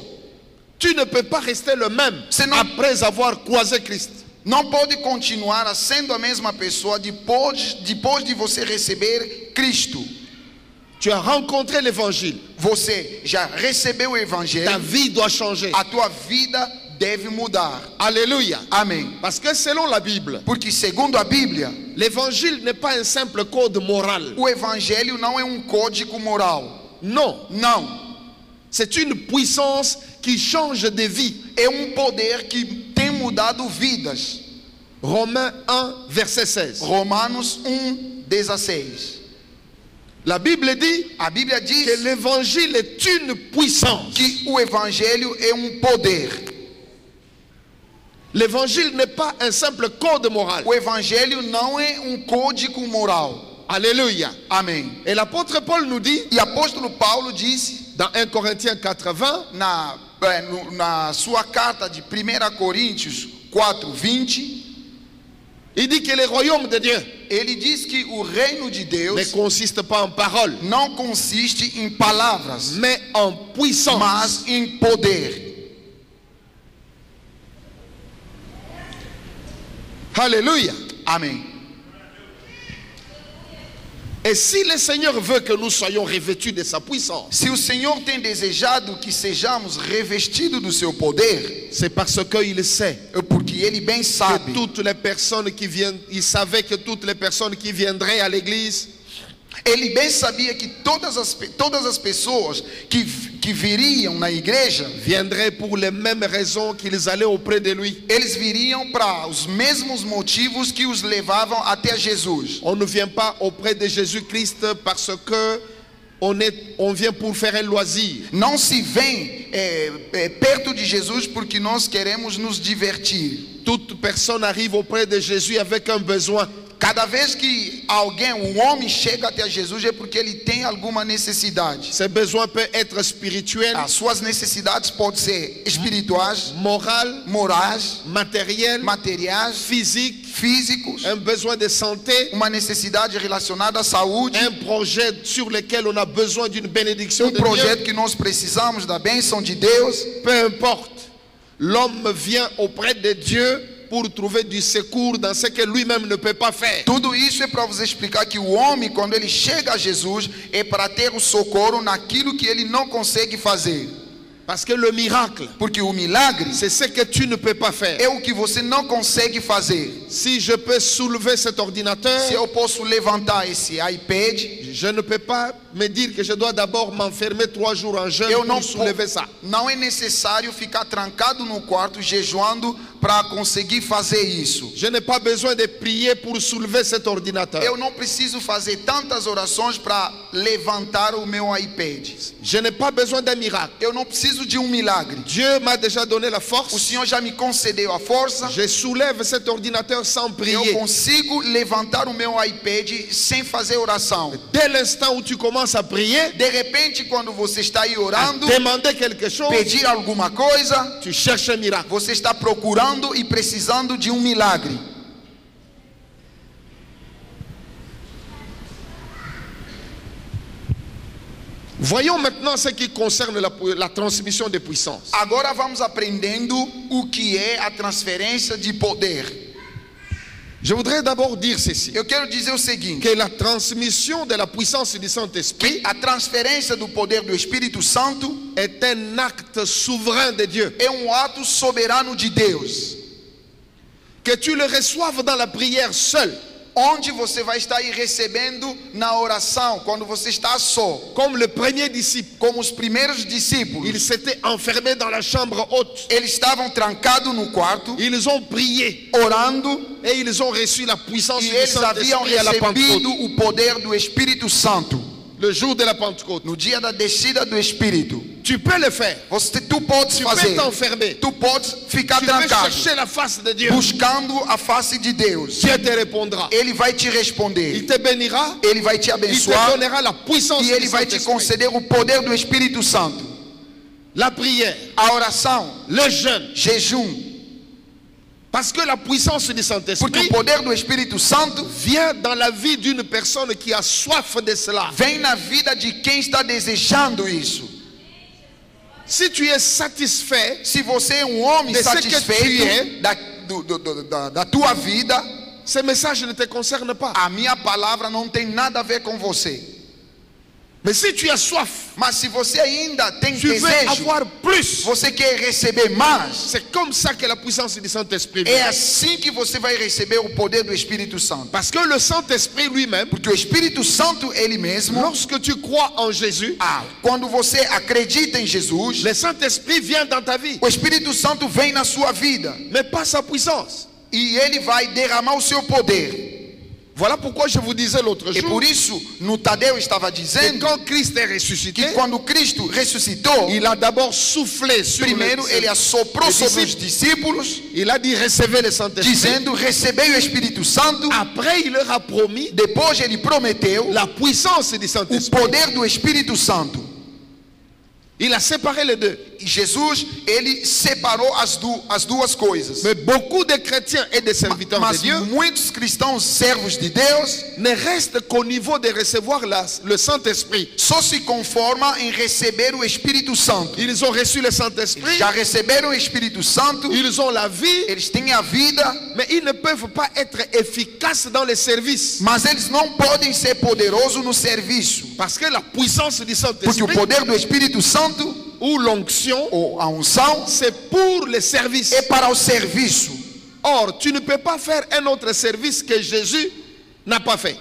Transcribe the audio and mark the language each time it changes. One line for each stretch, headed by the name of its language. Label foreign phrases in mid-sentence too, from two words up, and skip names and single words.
French: Tu ne peux pas rester le même Sinon- après avoir croisé Christ.
Portuguese: Não pode continuar sendo a mesma pessoa depois de você receber Cristo.
French: Tu as rencontré l'évangile.
Portuguese: Você já recebeu o
French: Ta
Portuguese: Evangelho,
French: vie doit changer.
Portuguese: a tua vida deve mudar.
French: Alléluia.
Portuguese: Amém.
French: Parce que selon la Bible,
Portuguese: Porque segundo a Bíblia,
French: l'évangile n'est pas un simple code moral.
Portuguese: o evangelho não é código moral.
French: Non,
Portuguese: Não.
French: c'est une puissance qui change des vies.
Portuguese: É poder que tem mudado vidas.
French: Romains 1, verset 16.
Portuguese: Romanos 1:16.
French: La Bible dit
Portuguese: A Bíblia diz
French: que l'évangile est une puissance.
Portuguese: que o evangelho é poder.
French: L'évangile n'est pas un simple code moral.
Portuguese: O evangelho não é código moral.
French: Alléluia.
Portuguese: Amém.
French: Et l'apôtre Paul nous dit
Portuguese: E apóstolo Paulo disse
French: dans 1 Corinthiens 4:20,
Portuguese: na sua carta de 1 Coríntios 4:20,
French: il dit que le royaume de Dieu
Portuguese: ele diz que o reino de
French: ne
Portuguese: Deus
French: consiste pas en paroles,
Portuguese: não consiste em palavras,
French: mais en puissance.
Portuguese: mas em poder.
French: Alléluia.
Portuguese: Amém.
French: Et si le Seigneur veut que nous soyons revêtus de sa puissance,
Portuguese: Se o Senhor tem desejado que sejamos revestidos do seu poder,
French: c'est parce qu'il sait
Portuguese: é porque ele bem
French: que
Portuguese: sabe
French: toutes les personnes qui viennent, il savait que toutes les personnes qui viendraient à l'église
Portuguese: Ele bem sabia que todas as pessoas que viriam na igreja,
French: viendraient pour les mêmes raisons qu'ils allaient auprès de lui.
Portuguese: eles viriam para os mesmos motivos que os levavam até Jesus.
French: On ne vient pas auprès de Jésus-Christ parce que on vient pour faire un loisir.
Portuguese: Não se vem perto de Jesus porque nós queremos nos divertir.
French: Toute personne arrive auprès de Jésus avec un besoin.
Portuguese: Cada vez que homem chega até Jesus é porque ele tem alguma necessidade.
French: Ces besoins peuvent être spirituels,
Portuguese: As suas necessidades podem ser espirituais, morais, materiais, físicos,
French: un besoin de santé,
Portuguese: uma necessidade relacionada à saúde,
French: un projet sur lequel on a besoin d'une bénédiction de
Portuguese: projeto
French: Dieu.
Portuguese: que nós precisamos da bênção de Deus.
French: Peu importe, l'homme vient auprès de Dieu pour trouver du secours dans ce que lui-même ne peut pas faire.
Portuguese: Tudo isso é para você explicar que o homem, quando ele chega a Jesus, é para ter o socorro naquilo que ele não consegue fazer.
French: Parce que le miracle,
Portuguese: Porque o milagre
French: c'est ce que tu ne peux pas faire.
Portuguese: é o que você não consegue fazer.
French: Si je peux soulever cet ordinateur,
Portuguese: Se eu posso levantar esse iPad,
French: je ne peux pas me dire que je dois d'abord m'enfermer 3 jours en jeûne
Portuguese: eu não
French: pour soulever ça.
Portuguese: Não é necessário ficar trancado no quarto jejuando para conseguir fazer isso.
French: Je n'ai pas besoin de prier pour soulever cet ordinateur.
Portuguese: Eu não preciso fazer tantas orações para levantar o meu iPad.
French: Je n'ai pas besoin d'un miracle.
Portuguese: Eu não preciso de milagre.
French: Dieu m'a déjà donné la
Portuguese: O
French: force.
Portuguese: Senhor já me concedeu a força.
French: Je soulève cet ordinateur sans
Portuguese: Eu
French: prier.
Portuguese: consigo levantar o meu iPad sem fazer oração.
French: Dès l'instant où tu commences à prier,
Portuguese: De repente, quando você está aí
French: à
Portuguese: orando,
French: demander quelque chose,
Portuguese: pedir alguma coisa,
French: tu cherches un miracle.
Portuguese: você está procurando e precisando de milagre.
French: Voyons maintenant ce qui concerne la transmission de puissance.
Portuguese: Agora vamos aprendendo o que é a transferência de poder.
French: Je voudrais d'abord dire ceci,
Portuguese: Eu quero dizer o seguinte,
French: que la transmission de la puissance du Saint-Esprit
Portuguese: a transferência do poder do Espírito Santo
French: est un acte souverain de Dieu.
Portuguese: é ato soberano de Deus.
French: Que tu le reçoives dans la prière seul,
Portuguese: Onde você vai estar aí recebendo na oração, quando você está só.
French: comme le premier disciple.
Portuguese: Como os primeiros discípulos,
French: Ils s'étaient enfermés dans la chambre haute.
Portuguese: eles estavam trancados no quarto,
French: Ils ont prié
Portuguese: orando,
French: et ils ont reçu la puissance
Portuguese: e
French: du
Portuguese: eles haviam
French: Saint-Esprit à la
Portuguese: recebido
French: Pentecôte.
Portuguese: o poder do Espírito Santo.
French: Le jour de la Pentecôte.
Portuguese: No dia da descida do Espírito.
French: Tu peux le faire.
Portuguese: Tu podes
French: Tu peux
Portuguese: fazer.
French: t'enfermer.
Portuguese: Tu podes ficar
French: Tu peux
Portuguese: trancado,
French: chercher la face de Dieu.
Portuguese: buscando a face de Deus.
French: Dieu te répondra.
Portuguese: Ele vai te
French: Il
Portuguese: responder.
French: te bénira.
Portuguese: Ele vai te
French: Il te
Portuguese: abençoar.
French: donnera la puissance
Portuguese: E
French: du
Portuguese: ele vai te
French: Saint-Esprit.
Portuguese: conceder o poder do Espírito Santo.
French: La prière,
Portuguese: A oração,
French: le jeûne.
Portuguese: jejum.
French: Parce que la puissance du
Portuguese: Porque
French: Saint-Esprit
Portuguese: o poder do Espírito Santo
French: vient dans la vie d'une personne qui a soif de cela.
Portuguese: vem na vida de quem está desejando isso.
French: Si tu es satisfait,
Portuguese: Se você é homem
French: De ce que tu
Portuguese: satisfeito
French: es,
Portuguese: da tua vida,
French: ce message ne te concerne pas.
Portuguese: a minha palavra não tem nada a ver com você.
French: Mais si tu as soif,
Portuguese: Mas se você ainda tem
French: tu veux
Portuguese: desejo,
French: avoir plus.
Portuguese: você quer receber mais,
French: C'est comme ça que la puissance du Saint-Esprit
Portuguese: é
French: vient.
Portuguese: assim que você vai receber o poder do Espírito Santo.
French: Parce que le Saint-Esprit lui-même,
Portuguese: Porque o Espírito Santo, ele mesmo,
French: lorsque tu crois en Jésus,
Portuguese: quando você acredita em Jesus,
French: le Saint-Esprit vient dans ta vie,
Portuguese: o Espírito Santo vem na sua vida
French: mais pas sa puissance.
Portuguese: e ele vai derramar o seu poder.
French: Voilà pourquoi je vous disais l'autre
Portuguese: E
French: jour
Portuguese: por isso, no Tadeu estava
French: que
Portuguese: dizendo
French: quand Christ est
Portuguese: que
French: ressuscité,
Portuguese: quando Cristo ressuscitou,
French: il a d'abord soufflé sur
Portuguese: primeiro
French: les
Portuguese: ele assoprou
French: les
Portuguese: sobre os discípulos. discípulos,
French: Il a dit recevez le Saint-Esprit.
Portuguese: dizendo: recebei o Espírito Santo.
French: Après, il leur a promis
Portuguese: Depois ele prometeu
French: la puissance du
Portuguese: o
French: Saint-Esprit.
Portuguese: poder do Espírito Santo.
French: Il a séparé les deux.
Portuguese: E Jesus, ele separou as duas coisas.
French: Mais beaucoup de chrétiens et de serviteurs de
Portuguese: Mas
French: Dieu
Portuguese: muitos cristãos, servos de Deus,
French: ne restent qu'au niveau de recevoir le Saint-Esprit.
Portuguese: só se conformam em receber o Espírito Santo.
French: Ils ont reçu le Saint-Esprit,
Portuguese: Já receberam o Espírito Santo,
French: ils ont la vie,
Portuguese: eles têm a vida,
French: mais ils ne peuvent pas être efficaces dans les services.
Portuguese: mas eles não podem ser poderosos no serviço.
French: Parce que la puissance du
Portuguese: Porque o
French: Saint-Esprit
Portuguese: poder do Espírito Santo,
French: ou l'onction,
Portuguese: ou a unção,
French: c'est pour les services.
Portuguese: é para o serviço.
French: Or, tu ne peux pas faire un autre service que Jésus n'a pas fait.